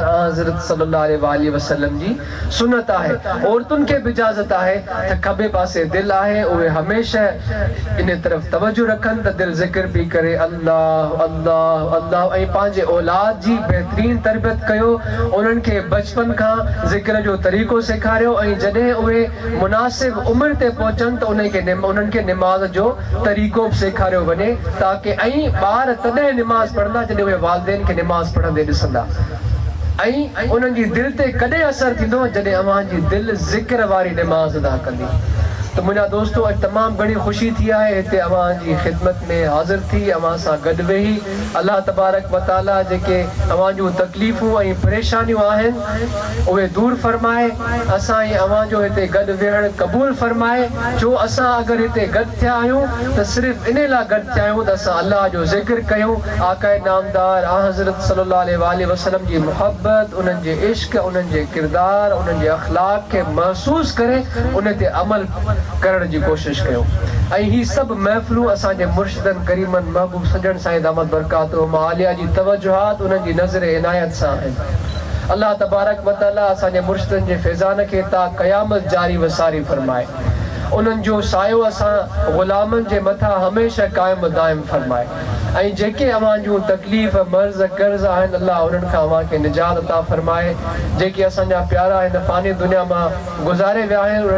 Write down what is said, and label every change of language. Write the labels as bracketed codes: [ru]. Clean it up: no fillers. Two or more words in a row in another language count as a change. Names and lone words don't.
[sd] हज़रत [ar] صلى الله عليه وسلم [sd] जी सुन्नत आहे औरतुनि खे बि इजाज़त आहे त खॿे पासे दिलि आहे उहे हमेशह इन तरफ़ तवजो रखनि त दिलि ज़िक्र बि करे अल्लाह अल्लाह अल्लाह ऐं पंहिंजे औलाद जी बहितरीन तरबियत कयो उन्हनि खे बचपन खां ज़िक्र जो तरीक़ो सेखारियो ऐं जॾहिं उहे मुनासिब उमिरि ते पहुचनि त उन्हनि खे निमाज़ जो तरीक़ो बि सेखारियो वञे ताकी ऐं ॿार तॾहिं निमाज़ पढ़ंदा जॾहिं उहे वालिदैन खे निमाज़ पढ़ंदे ॾिसंदा ऐं उन्हनि जी दिलि ते कॾहिं असरु थींदो जॾहिं अव्हां जी दिलि ज़िक्र वारी निमाज़ अदा कंदी तो मुझा दोस्तों अॼु तमामु घणी ख़ुशी थी आहे हिते अव्हां जी ख़िदमत में हाज़िर थी अव्हां सां गॾु वेही [ar] الله تبارك وتعالى [sd] जेके अव्हां जूं तकलीफ़ूं ऐं परेशानियूं आहिनि उहे दूर फरमाए असां ऐं अव्हां जो हिते गॾु वेहणु क़बूल फरमाए जो असां अगरि हिते गॾु थिया आहियूं त सिर्फ़ु इन लाइ गॾु थिया आहियूं त असां अल्लाह जो ज़िक्र कयूं आकाए नामदार हज़रत [ar] صلى الله عليه وسلم [sd] जी मुहबत उन्हनि जे इश्क उन्हनि जे किरदार उन्हनि जे अख़लाक खे महसूस करे उन ते अमल करण जी कोशिश कयो ऐं ही सभु महफ़िलूं असांजे मुर्शिदनि करीमनि महबूब सजण साईं [ar] دامت بركاته العالية [sd] जी तवजुहात उन्हनि जी नज़र इनायत सां आहिनि [ar] الله تبارك وتعالى [sd] असांजे मुर्शिदनि जे फैज़ान खे ता क़यामत जारी वसारी फरमाए उन्हनि जो सायो असां ग़ुलामनि जे मथां हमेशह क़ाइम दाइम फरमाए ऐं जेके अव्हां जूं तकलीफ़ मर्ज़ कर्ज़ आहिनि अल्लाह उन्हनि खां अव्हां खे निजात अता फरमाए जेके असांजा प्यारा हिन फ़ानी दुनिया मां गुज़ारे विया आहिनि उन्हनि